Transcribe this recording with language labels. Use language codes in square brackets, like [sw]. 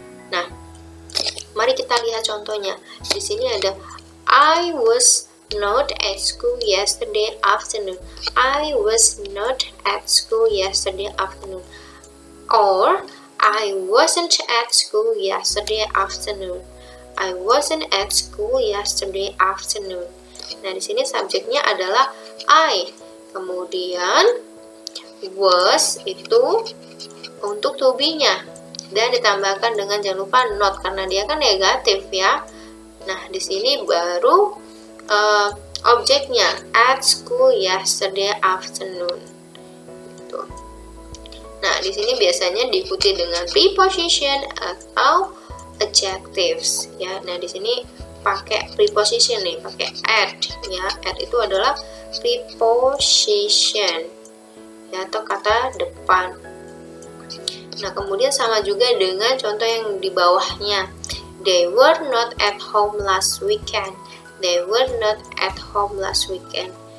[id] Nah, mari kita lihat contohnya. Di sini ada [en] I was not at school yesterday afternoon. I was not at school yesterday afternoon. Or I wasn't at school yesterday afternoon. I wasn't at school yesterday afternoon. [id] Nah, di sini subjeknya adalah I. Kemudian was itu untuk to be-nya. Dan ditambahkan dengan jangan lupa not karena dia kan negatif ya. Nah, di sini baru objeknya [en] at school yesterday afternoon. [id] Gitu. Nah, di sini biasanya diikuti dengan preposition atau adjectives ya. Nah, di sini pakai preposition nih, pakai at ya. At itu adalah preposition ya, atau kata depan. Nah, kemudian sama juga dengan contoh yang di bawahnya. [en] They were not at home last weekend. They were not at home last weekend.